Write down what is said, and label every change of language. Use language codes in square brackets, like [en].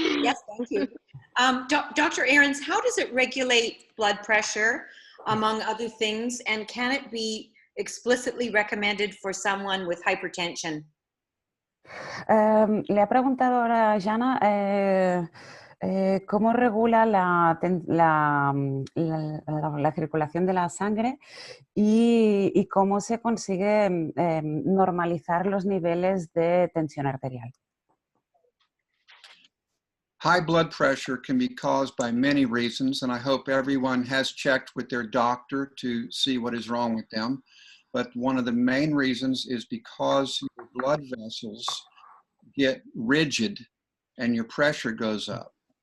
[en] Yes, thank you. Dr. Ahrens, how does it regulate blood pressure? among other things? And can it be explicitly recommended for someone with hypertension? [es] Le ha preguntado ahora a Jana cómo regula la circulación de la sangre y cómo se consigue normalizar los niveles de tensión arterial. [en] High blood pressure can be caused by many reasons, and I hope everyone has checked with their doctor to see what is wrong with them. But one of the main reasons is because your blood vessels get rigid and your pressure goes up.